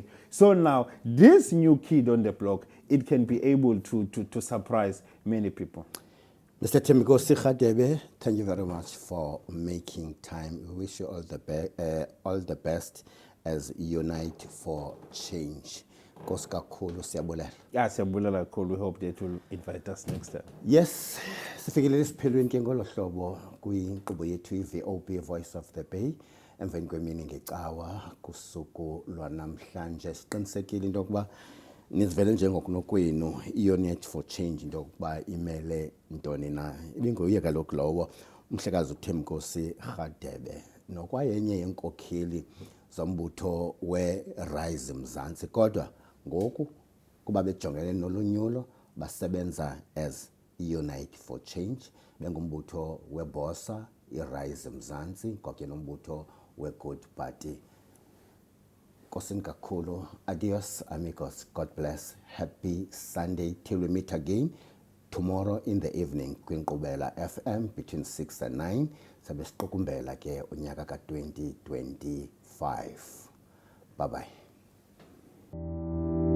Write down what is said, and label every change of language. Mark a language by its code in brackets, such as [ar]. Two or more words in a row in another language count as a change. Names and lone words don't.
[en] So now, this new kid on the block, it can be able to surprise many people. Mr. Thembinkosi Radebe, thank you very much for making time. We wish you all the best as Unite for Change. [xh] Nkosi kakhulu, siyabulela. Yeah, siyabulela kakhulu. [en] We hope they will invite us next time. Yes, [xh] sifikelele isiphelweni ke ngolo hlobo kwinkqubo yethu i-VOB Voice of the Bay. Emveni kwemini ngecawa kusuku lwanamhlanje siqinisekile into yokuba nizivele njengokunokwenu i-Unite for Change into yokuba imele ntoni na. Ibinguye kaloku lowo umhlekazi uThembinkosi Radebe nokwayenye yenkokheli zombutho we-Rise Mzansi, kodwa ngoku kuba bejongene nolonyulo basebenza as Unite for Change, bengumbutho weBossa, i-Rise Mzansi, kwakunye nombutho we-Good Party. Nkosini kakhulu. [es] Adios amigos. [en] God bless. Happy Sunday till we meet again tomorrow in the evening kwiNkqubela FM between 6 and 9. [xh] Sabe siqukumbela ke unyaka ka 2025. [en] Bye bye.